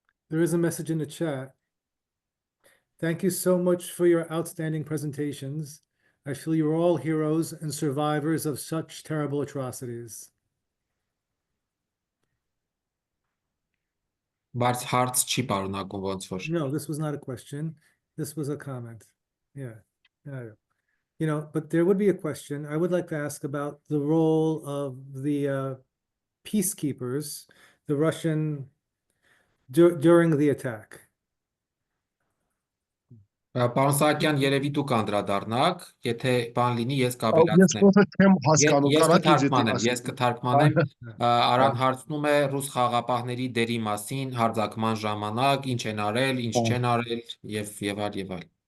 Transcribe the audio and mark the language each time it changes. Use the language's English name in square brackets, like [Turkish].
[English] There is a message in the chat. Thank you so much for your outstanding presentations. I feel you're all heroes and survivors of such terrible atrocities. [Armenian] Բայց հարց չի պարունակում ոնց որ։ [English] No, this was not a question. This was a comment. Yeah. But there would be a question. I would like to ask about the role of the peacekeepers, the Russian during the attack. [Armenian] Պարոն Սահակյան, երևի դուք անդրադառնաք, եթե բան լինի, ես Ես կավելացնեմ։ ոնց չեմ հասկանում, Ես կարա ինձ կթարգմանեմ, Արան հարցնում է ռուս խաղաղապահների դերի մասին հարձակման ժամանակ, ինչ են արել, ինչ չեն արել եւ այլ։